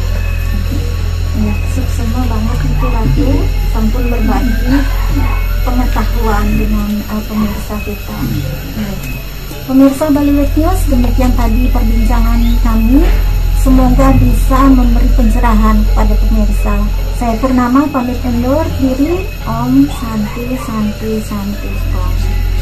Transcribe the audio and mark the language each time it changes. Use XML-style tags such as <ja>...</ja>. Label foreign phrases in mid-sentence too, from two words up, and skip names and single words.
<id>Semua banget itu Ratu, sampun berbagi pengetahuan dengan pemirsa kita. Pemirsa Baliwek News, demikian tadi perbincangan kami. Semoga bisa memberi pencerahan kepada pemirsa. Saya Purnama pamit undur diri.</id> <sa>Om Santi Santi Santi Om.</sa>